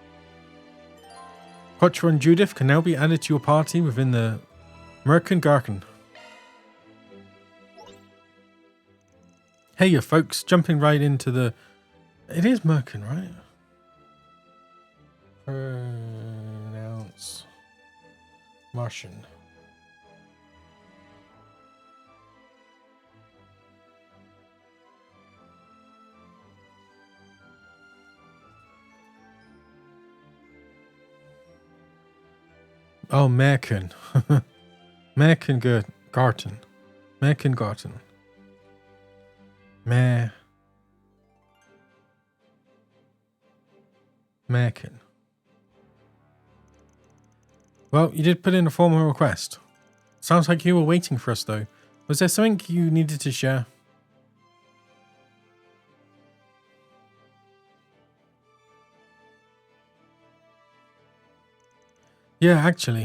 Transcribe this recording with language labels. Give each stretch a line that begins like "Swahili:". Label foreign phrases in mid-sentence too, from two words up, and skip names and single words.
English: Quatre and Juidth can now be added to your party within the Garden. Hey you folks, jumping right into the... It is Merkin, right? Pronounce Martian. Oh, Merkin. Merkin Garten. Merkin Garten. Merkin. Well, you did put in a formal request. Sounds like you were waiting for us, though. Was there something you needed to share? Yeah, actually.